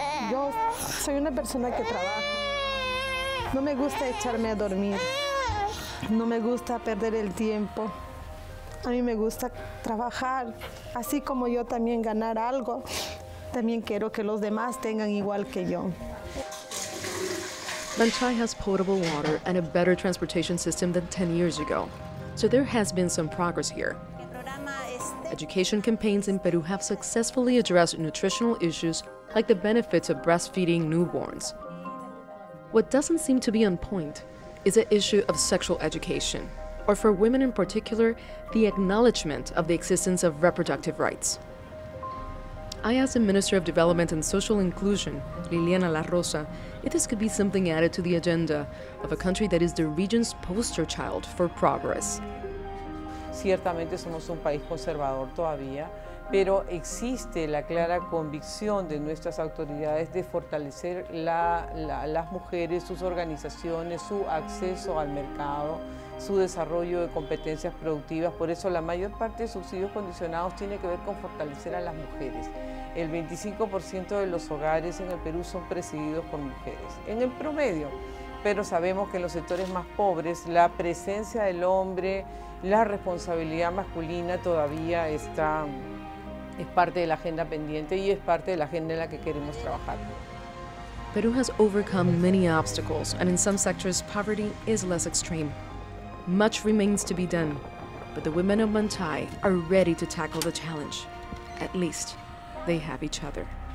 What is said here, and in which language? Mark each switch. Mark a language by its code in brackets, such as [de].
[es] Yo soy una persona que trabaja. No me gusta echarme a dormir. No me gusta perder el tiempo. A mí me gusta trabajar, así como yo también ganar algo, también quiero que los demás tengan igual que yo. [en] Manchay has potable water and a better transportation system than 10 years ago, so there has been some progress here. Education campaigns in Peru have successfully addressed nutritional issues like the benefits of breastfeeding newborns. What doesn't seem to be on point is the issue of sexual education, or for women in particular, the acknowledgement of the existence of reproductive rights. I asked the Minister of Development and Social Inclusion, Liliana La Rosa, if this could be something added to the agenda of a country that is the region's poster child for progress. [es] Ciertamente somos un país conservador todavía, pero existe la clara convicción de nuestras autoridades de fortalecer las mujeres, sus organizaciones, su acceso al mercado, su desarrollo de competencias productivas. Por eso la mayor parte de subsidios condicionados tiene que ver con fortalecer a las mujeres. El 25% de los hogares en el Perú son presididos por mujeres, en el promedio, pero sabemos que en los sectores más pobres la presencia del hombre, la responsabilidad masculina todavía es parte de la agenda pendiente y es parte de la agenda en la que queremos trabajar. [en] Peru has overcome many obstacles, and in some sectors poverty is less extreme. Much remains to be done, but the women of Manchay are ready to tackle the challenge. At least, they have each other.